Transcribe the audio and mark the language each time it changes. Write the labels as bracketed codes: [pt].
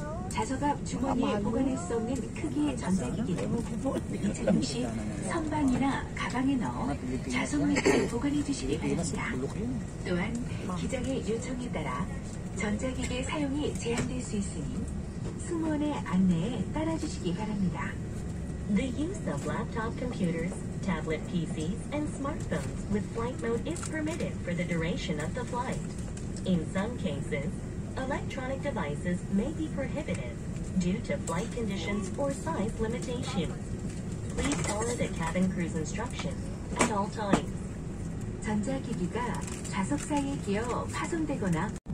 [ko] 좌석 앞 주머니에 보관할 수 없는 크기의 전자기기는 이착륙 시 선반이나 가방에 넣어 좌석 밑에 보관해 주시기 바랍니다. 또한 기장의 요청에 따라 전자기기 사용이 제한될 수 있으니 승무원의 안내에 따라주시기 바랍니다. [en] The use of laptop computers, tablet PCs, and smartphones with flight mode is permitted for the duration of the flight. In some cases, electronic devices may be prohibited due to flight conditions or size limitations. Please follow the cabin crew's instructions at all times. [ko] 전자기기가 좌석 사이에 끼어 파손되거나